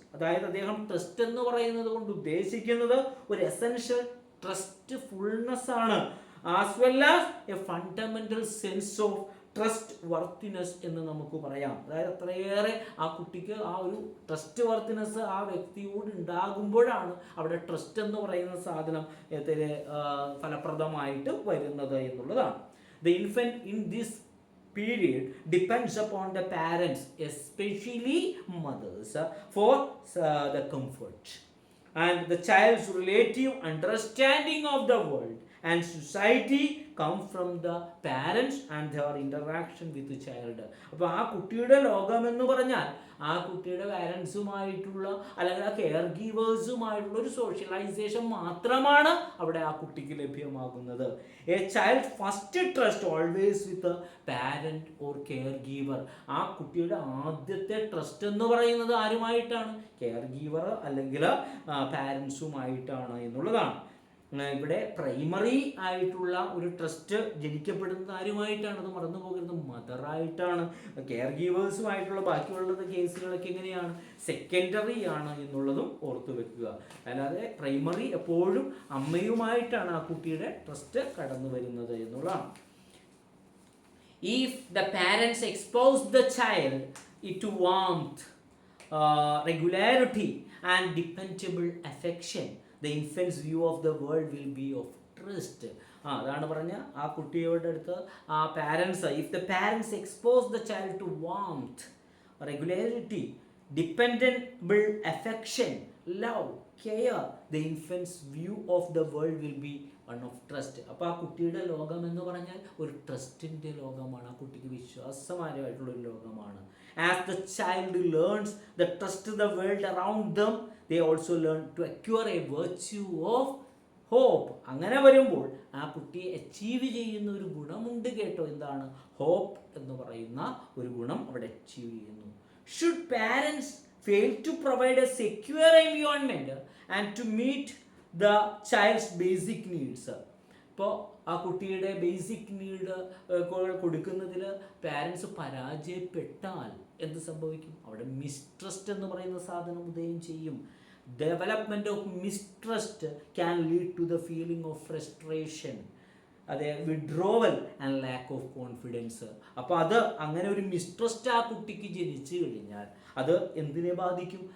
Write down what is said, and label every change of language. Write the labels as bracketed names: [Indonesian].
[Malayalam] അതായത് അദ്ദേഹം ട്രസ്റ്റ് എന്ന് പറയുന്നത് കൊണ്ട് ഉദ്ദേശിക്കുന്നത് ഒരു എസെൻഷ്യൽ ട്രസ്റ്റ്ഫുൾനെസ് ആണ്, [English] as well as a fundamental sense of [Malayalam] trust worthiness എന്ന് നമുക്ക് പറയാം. അതായത് അത്രയേറെ ആ കുട്ടിക്ക് ആ ഒരു ട്രസ്റ്റ് വർത്തിനെസ് ആ വ്യക്തിയോട് ഉണ്ടാകുമ്പോഴാണ് അവിടെ ട്രസ്റ്റ് എന്ന് പറയുന്ന സാധനം ഫലപ്രദമായിട്ട് വരുന്നത് എന്നുള്ളതാണ്. [English] The infant in this period depends upon the parents, especially mothers, for the comfort and the child's relative understanding of the world and society come from the parents and their interaction with the child. [Malayalam] അപ്പോൾ ആ കുട്ടിയുടെ ലോകം എന്ന് പറഞ്ഞാൽ ആ കുട്ടിയുടെ പാരൻസുമായിട്ടുള്ള അല്ലെങ്കിൽ ആ കെയർ ഗീവേഴ്സുമായിട്ടുള്ള ഒരു സോഷ്യലൈസേഷൻ മാത്രമാണ് അവിടെ ആ കുട്ടിക്ക് ലഭ്യമാകുന്നത്. [English] A child first trust always with parent or caregiver. [Malayalam] ആ കുട്ടിയുടെ ആദ്യത്തെ ട്രസ്റ്റ് എന്ന് പറയുന്നത് ആരുമായിട്ടാണ്? കെയർ ഗീവർ അല്ലെങ്കിൽ പാരൻസുമായിട്ടാണ് എന്നുള്ളതാണ്. ഇവിടെ പ്രൈമറി ആയിട്ടുള്ള ഒരു ട്രസ്റ്റ് ജനിക്കപ്പെടുന്നത് ആരുമായിട്ടാണ്? അത് മറന്നു പോകരുത്, മദറായിട്ടാണ്. കെയർ ഗീവേഴ്സുമായിട്ടുള്ള ബാക്കിയുള്ളത് കേസുകളൊക്കെ എങ്ങനെയാണ്? സെക്കൻഡറി ആണ് എന്നുള്ളതും ഓർത്തു വെക്കുക. അല്ലാതെ പ്രൈമറി എപ്പോഴും അമ്മയുമായിട്ടാണ് ആ കുട്ടിയുടെ ട്രസ്റ്റ് കടന്നു വരുന്നത് എന്നുള്ളതാണ്. [English] If the parents expose the child to warmth, regularity and dependable affection, the infant's view of the world will be of trust. [Malayalam] അതാണ് പറഞ്ഞ ആ കുട്ടിയോട് അടുത്ത് ആ parents, [English] If the parents expose the child to warmth, regularity, dependable affection, love, care, the infants view of the world will be one of trust. [Malayalam] അപ്പോൾ ആ കുട്ടിയുടെ ലോകം എന്ന് പറഞ്ഞാൽ ഒരു ട്രസ്റ്റിൻ്റെ ലോകമാണ്. ആ കുട്ടിക്ക് വിശ്വാസമായിട്ടുള്ളൊരു ലോകമാണ്. [English] As the child learns the trust the world around them, they also learn to acquire a virtue of hope. [Malayalam] അങ്ങനെ വരുമ്പോൾ ആ കുട്ടിയെ അച്ചീവ് ചെയ്യുന്ന ഒരു ഗുണമുണ്ട് കേട്ടോ. എന്താണ്? ഹോപ്പ് എന്ന് പറയുന്ന ഒരു ഗുണം അവിടെ അച്ചീവ് ചെയ്യുന്നു. [English] Should parents fail to provide a secure environment and to meet the child's basic needs, [Malayalam] ഇപ്പോൾ ആ കുട്ടിയുടെ ബേസിക് നീഡ് കൊടുക്കുന്നതിൽ പാരൻസ് പരാജയപ്പെട്ടാൽ എന്ത് സംഭവിക്കും? അവിടെ മിസ്ട്രസ്റ്റ് എന്ന് പറയുന്ന സാധനം ഉദയം ചെയ്യും. [English] Development of mistrust can lead to the feeling of frustration, അതെ, withdrawal and lack of confidence. [Malayalam] അപ്പോൾ അത് അങ്ങനെ ഒരു മിസ്ട്രസ്റ്റ് ആ കുട്ടിക്ക് ജനിച്ചു കഴിഞ്ഞാൽ അത് എന്തിനെ ബാധിക്കും?